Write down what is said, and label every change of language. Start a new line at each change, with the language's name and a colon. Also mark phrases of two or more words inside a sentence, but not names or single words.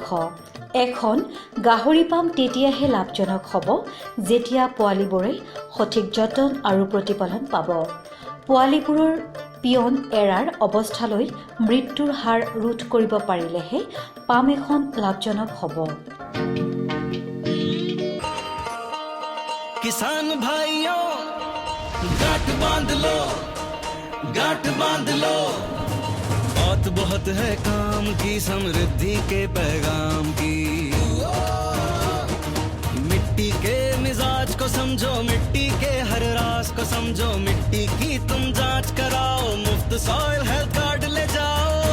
Assamese: এখন গাহৰি পাম তেতিয়াহে লাভজনক হ'ব যেতিয়া পোৱালিবোৰে সঠিক যতন আৰু প্ৰতিপালন পাব। পোৱালিবোৰৰ পিয়ন এৰাৰ অৱস্থালৈ মৃত্যুৰ হাৰ ৰোধ কৰিব পাৰিলেহে পাম এখন লাভজনক হ'ব।
Hindi: किसान भाइयों गांठ बांध लो बात बहुत है काम की, समृद्धि के पैगाम की। मिट्टी के मिजाज को समझो, मिट्टी के हर राज को समझो, मिट्टी की तुम जांच कराओ, मुफ्त सॉइल हेल्थ कार्ड ले जाओ।